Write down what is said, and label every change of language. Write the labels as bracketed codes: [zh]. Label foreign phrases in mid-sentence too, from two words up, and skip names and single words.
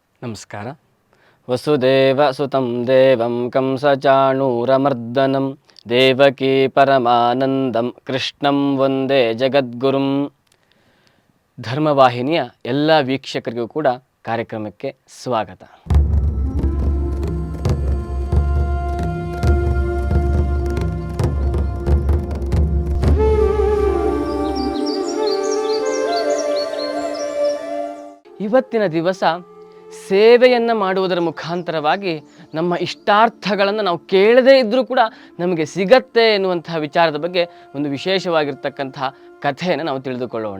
[kn] ನಮಸ್ಕಾರ. [sa] ವಸುದೇವ ಸುತಂ ದೇವಂ ಕಂಸಚಾಣೂರಮರ್ದನಂ ದೇವಕೀ ಪರಮಾನಂದಂ ಕೃಷ್ಣಂ ವಂದೇ ಜಗದ್ಗುರುಂ. [kn] ಧರ್ಮವಾಹಿನಿಯ ಎಲ್ಲ ವೀಕ್ಷಕರಿಗೂ ಕೂಡ ಕಾರ್ಯಕ್ರಮಕ್ಕೆ ಸ್ವಾಗತ. ಇವತ್ತಿನ ದಿವಸ ಸೇವೆಯನ್ನು ಮಾಡುವುದರ ಮುಖಾಂತರವಾಗಿ ನಮ್ಮ ಇಷ್ಟಾರ್ಥಗಳನ್ನು ನಾವು ಕೇಳದೇ ಇದ್ದರೂ ಕೂಡ ನಮಗೆ ಸಿಗತ್ತೆ ಎನ್ನುವಂತಹ ವಿಚಾರದ ಬಗ್ಗೆ ಒಂದು ವಿಶೇಷವಾಗಿರ್ತಕ್ಕಂತಹ ಕಥೆಯನ್ನು ನಾವು ತಿಳಿದುಕೊಳ್ಳೋಣ.